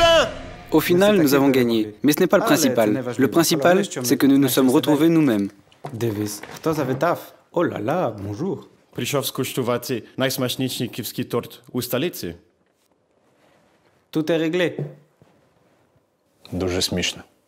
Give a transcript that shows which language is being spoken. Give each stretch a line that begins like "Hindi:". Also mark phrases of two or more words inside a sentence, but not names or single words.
French: Au final, nous avons gagné, mais ce n'est pas le principal. Le principal, c'est que nous nous sommes retrouvés nous-mêmes.
Ukrainian: Davis, хто завітав?
French: Oh là là, bonjour.
Ukrainian: Прийшов скуштувати найсмачніший київський торт у столиці.
French: Tout est réglé.
Ukrainian: Дуже смішно.